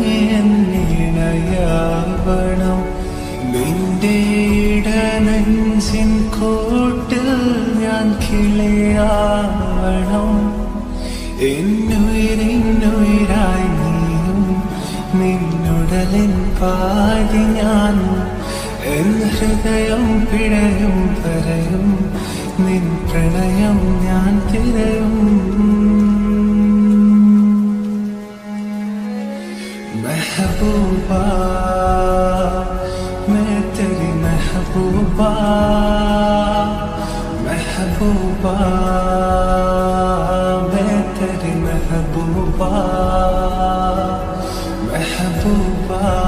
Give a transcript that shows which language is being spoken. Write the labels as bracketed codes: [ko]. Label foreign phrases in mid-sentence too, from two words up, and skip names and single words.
[ml] എന്നിണയാവണം നിന്റെ ഇടനെഞ്ചിൻ കൂട്ടിൽ ഞാൻ കിളിയാവണം എന്നുയിരിന്നുയിരായി നീയും നിന്നുടലിൻ പാതി ഞാൻ എൻ ഹൃദയം പിഴയും പറയും നിൻ പ്രണയം ഞാൻ തിരയും [hi] महबूबा मैं तेरी महबूबा महबूबा मैं तेरी महबूबा महबूबा